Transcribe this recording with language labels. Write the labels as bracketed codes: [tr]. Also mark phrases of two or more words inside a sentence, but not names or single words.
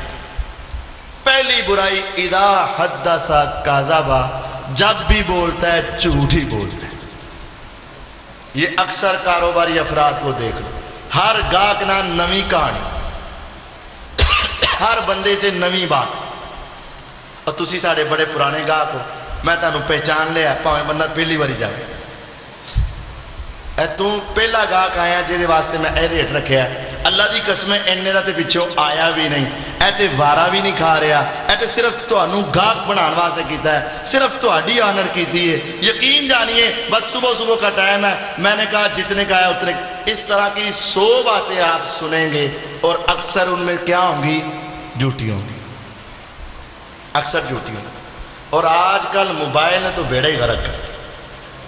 [ur] پہلی برائی [ar] اذا حدث کذب، [ur] جب بھی بولتا ہے جھوٹ ہی بولتا ہے۔ یہ اکثر کاروباری افراد کو دیکھ لو، [pa] ہر گاہک نہ نویں کہانی، [ur] ہر بندے سے نویں بات۔ [pa] اور تسی ساڑے بڑے پرانے گاہک ہو، میں تانوں پہچان لیا، پاویں بندہ پہلی باری جائے، اے تو پہلا گاہک آیا جے دے واسطے میں اے ریٹ رکھیا ہے، اللہ دی قسم ہے اننے دا تے پچھو آیا بھی نہیں، اے تے وارا بھی نہیں کھا رہا، اے تے صرف تانوں گاہک بنان واسطے کیتا ہے، صرف تہاڈی آنر کیتی ہے۔ [ur] یقین جانیے بس صبح کا ٹائم ہے، میں نے کہا جتنے کا ہے اتنے۔ اس طرح کی 100 باتیں آپ سنیں گے اور اکثر ان میں کیا ہوں گی؟ جھوٹی ہوں گی، اکثر جھوٹی ہوں گی۔ اور آج کل موبائل نے تو بیڑا ہی غرق کر۔